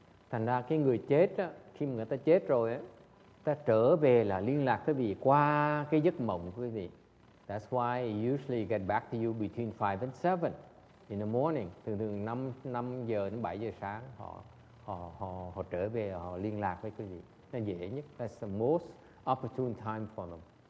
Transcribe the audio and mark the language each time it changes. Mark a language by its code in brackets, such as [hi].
[vi] Thành ra cái người chết á, khi mà người ta chết rồi á, ta trở về là liên lạc quý vị qua cái giấc mộng của quý vị. [en] That's why I usually get back to you between 5 and 7 in the morning. [vi] Thường 5 giờ đến 7 giờ sáng họ trở về, họ liên lạc với quý vị. Nó dễ nhất. [en] That's the most opportune time for them.